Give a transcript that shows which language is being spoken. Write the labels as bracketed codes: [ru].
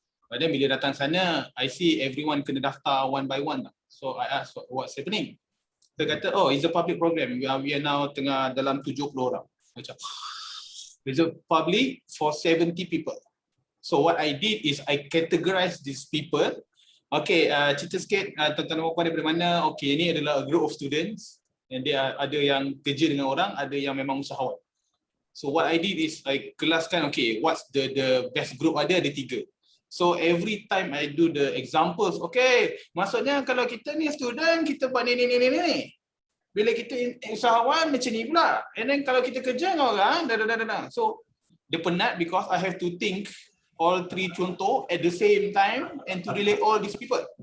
[en] But then [ms] bila datang sana, [en] I see everyone [ms] kena daftar [en] one by one. So I asked what's happening. [ms] Dia kata, [en] oh, it's a public program. We are now [ms] tengah dalam 70 orang. Macam, [en] it's a public for 70 people. So what I did is I categorize these people. [ms] Okay, cerita sikit tentang nama puan daripada mana. Okay, ini adalah [en] a group of students. [ms] And dia ada yang kerja dengan orang, ada yang memang usahawan. [en] So what I did is I kelaskan, okay, what's the best group ada 3. So every time I do the examples, okay, [ms] maksudnya kalau kita ni student, kita buat ni. Bila kita usahawan macam ni pula. [en] And then [ms] kalau kita kerja dengan orang, [en] So [ms] dia penat [en] because I have to think all 3 contoh at the same time and to relate all these people.